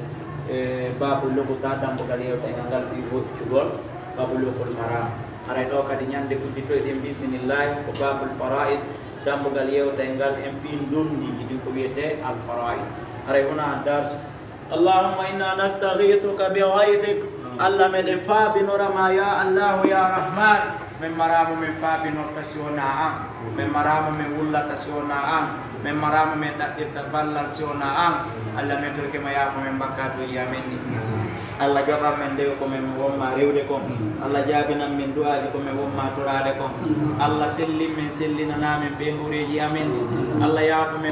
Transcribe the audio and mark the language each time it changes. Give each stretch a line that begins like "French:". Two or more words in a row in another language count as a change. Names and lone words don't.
Fula: babul lokuta dambogal yewtengal ngal fi hoccugol babul lokol maram aray ɗo kadi ñande udditoyɗen bisimillahi ko
Arabic: باب الفرائض
Fula: dambogal yewtengal en fi ndondiji ɗin ko wiyete
Arabic: الفرائض
Fula: aray wona dars
Arabic: اللهم إنا نستغيثك بغيرك
Fula: allah meɗen faabinorama
Arabic: يا الله يا رحمن
Fula: min marama min faabinorta si wona an min marama min wullata si wona an min marama min ɗaɗɗirta ballal si wona an allah min torkema yaafo min bakkato yamen ni allah jaɓan men ndewe ko min wonma rewde kon allah jaabinan min du'aji ko min wonma torade kon allah sellin min sellinanamen ɓe ɓureji amen ni allah yaafo min